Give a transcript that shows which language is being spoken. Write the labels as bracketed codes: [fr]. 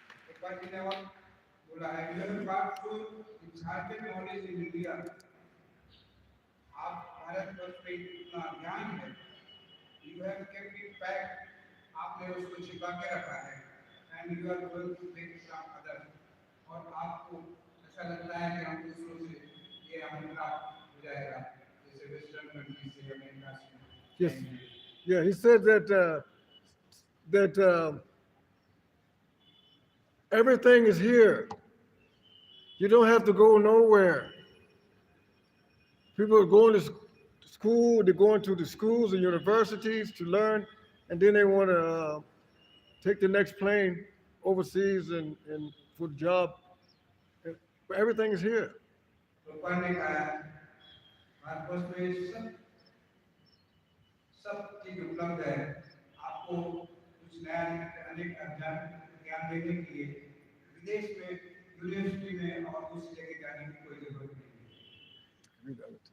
[hi] एक बार मैंने और बोला है [en] you have got to impart knowledge in India. [hi] आप भारतवर्ष में इतना ज्ञान है. [en] You have kept it back. [hi] आपने उसको छिपा के रखा है. [en] And you are going to take some other. [hi] और आपको ऐसा लगता है कि हम दूसरों से ये हमें प्राप्त हो जाएगा जैसे वेस्टर्न कंट्री से अमेरिका से. [en] Yes, yeah, he said that everything is here. You don't have to go nowhere. People are going to school, they're going to the schools and universities to learn, and then they want to take the next plane overseas and for the job. Everything is here. [hi] भगवान ने कहा भारतवर्ष में सब चीज उपलब्ध है. आपको कुछ नया अनेक ज्ञान देने के लिए विदेश में यूनिवर्सिटी में और दूसरी जगह जाने की कोई जरूरत नहीं है.